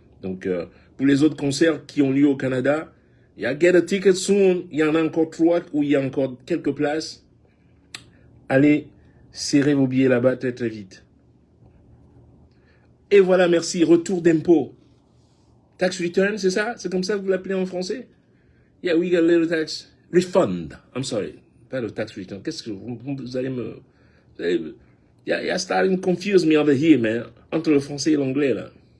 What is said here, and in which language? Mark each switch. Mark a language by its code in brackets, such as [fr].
[fr] Donc, pour les autres concerts qui ont lieu au Canada, il y a Get a Ticket Soon. Il y en a encore 3 où il y a encore quelques places. Allez, serrez vos billets là-bas très très vite. Et voilà, merci. Retour d'impôt. Tax return, c'est ça? C'est comme ça que vous l'appelez en français? [en] Yeah, we got a little tax refund. I'm sorry. [fr] Pas le [en] tax return. [fr] Qu'est-ce que vous allez me... [en] You're starting to confuse me over here, man. [fr] Entre le français et l'anglais, là.